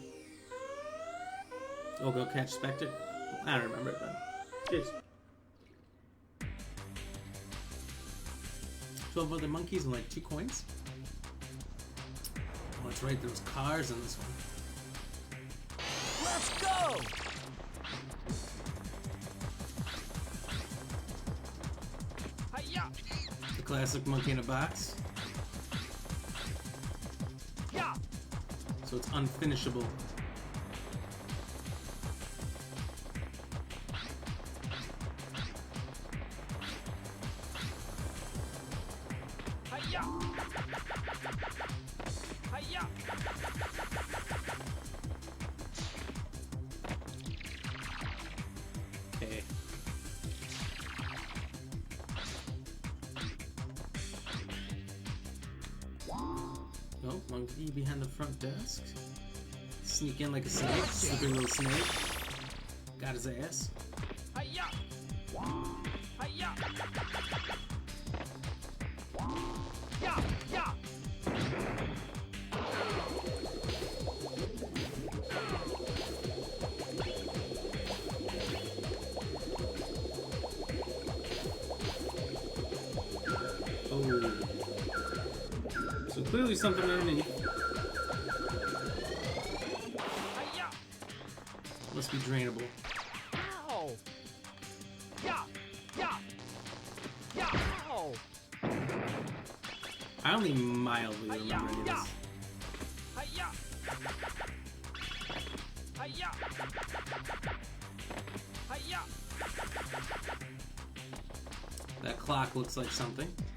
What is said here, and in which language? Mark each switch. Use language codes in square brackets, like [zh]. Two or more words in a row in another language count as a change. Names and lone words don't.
[en] Oh, go catch Specter. I don't remember it, but cheers. 12 other monkeys and like 2 coins. Oh, that's right. There's cars in this one. Let's go! Hi-ya! The classic monkey in a box. Yeah. So it's unfinishable. Hi-ya! Hi-ya! Okay. Oh, monkey behind the front desk. Sneak in like a snake. Slippery little snake. Got his ass. Hi-ya! Hi-ya! Yeah! Yeah! Oh. So clearly something underneath. Hi-ya! Must be drainable. Ow! Yeah! Yeah! Yeah! Ow! I only mildly remember Hi-ya! any of Yeah! this. Hi-ya! Hi-ya! Hi-ya! That clock looks like something.